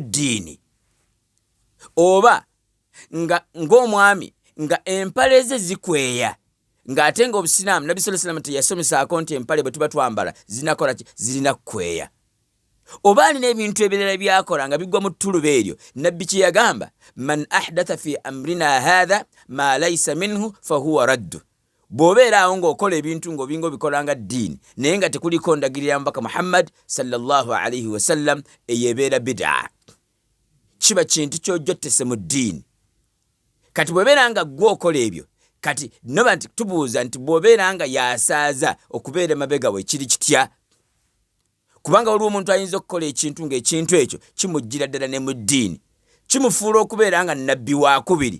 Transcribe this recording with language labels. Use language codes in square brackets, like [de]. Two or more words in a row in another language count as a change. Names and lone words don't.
[lg] ddiini, oba ng'omwami nga empale ze zikweya ng'ate nga Obusiraamu Nabbi [ar] صلى الله عليه وسلم [lg] teyasomesaako nti empale bwe tuba twambala zinakola ki zirina kweya, oba alina ebintu ebirala byakola nga biggwa mu ttuluba eryo, nabbi kye yagamba [ar] من أحدث في أمرنا هذا ما ليس منه فهو رد. [lg] Bw'obeera awo ng'okola ebintu ng'obinga obikola nga ddiini naye nga tekuliko ndagirira mubaka Muhammad [ar] صلى الله عليه وسلم [lg] eyebeera bid'a, kiba kintu ky'ojottese mu ddiini. Kati bw'obeera nga gwe okola ebyo kati noba nti tubuuza nti bw'obeera nga yasaaza okubeera mabega we kiri kitya? Kubanga waliwo omuntu ayinza okukola ekintu ng'ekintu ekyo kimujjira ddala ne mu ddiini, kimufuula okubeera nga nabbi wakubiri.